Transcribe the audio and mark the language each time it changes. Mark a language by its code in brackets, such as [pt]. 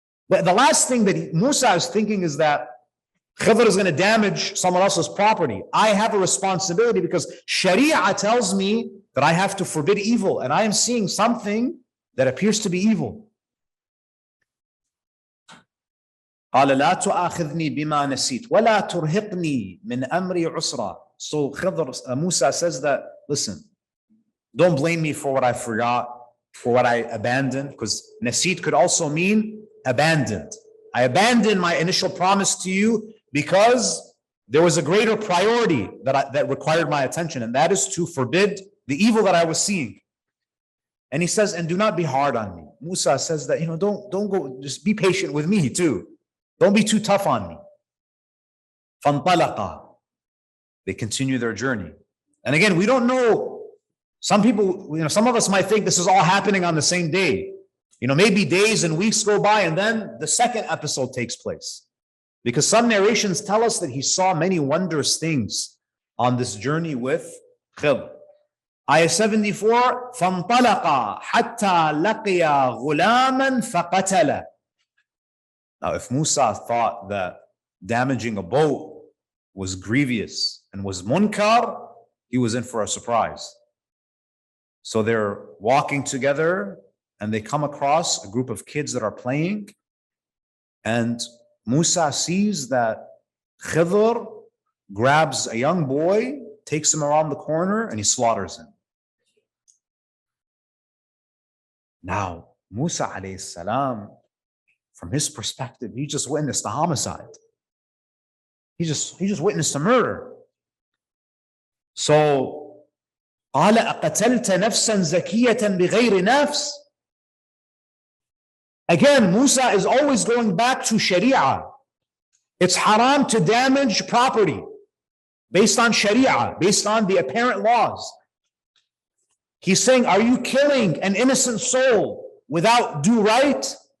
[en] But the last thing that Musa is thinking is that Khidr is going to damage someone else's property. I have a responsibility because Sharia tells me that I have to forbid evil, and I am seeing something that appears to be evil. [ar] قال لا تؤاخذني بما نسيت ولا ترهقني من أمري عسرا. [en] So Musa says that, listen, don't blame me for what I forgot, for what I abandoned, because nasit could also mean abandoned. I abandoned my initial promise to you because there was a greater priority that required my attention, and that is to forbid the evil that I was seeing. And he says, and do not be hard on me. Musa says that, don't go, just be patient with me too. Don't be too tough on me. فَانْطَلَقَا. They continue their journey. And again, we don't know Some people, some of us might think this is all happening on the same day. Maybe days and weeks go by and then the second episode takes place. Because some narrations tell us that he saw many wondrous things on this journey with Khidr. [ar] Ayah 74, فَانْطَلَقَا حَتَّى لَقِيَا غُلَامًا فَقَتَلَ. [en] Now, if Musa thought that damaging a boat was grievous and was munkar, he was in for a surprise. So they're walking together and they come across a group of kids that are playing, and Musa sees that Khidr grabs a young boy, takes him around the corner, and he slaughters him. Now, Musa alayhi salam, from his perspective, he just witnessed a homicide. He just witnessed a murder. [ar] So, قال أقتلت نفسا زكية بغير نفس. [en] Again, Musa is always going back to Sharia. It's haram to damage property based on Sharia, based on the apparent laws. He's saying, are you killing an innocent soul without due right?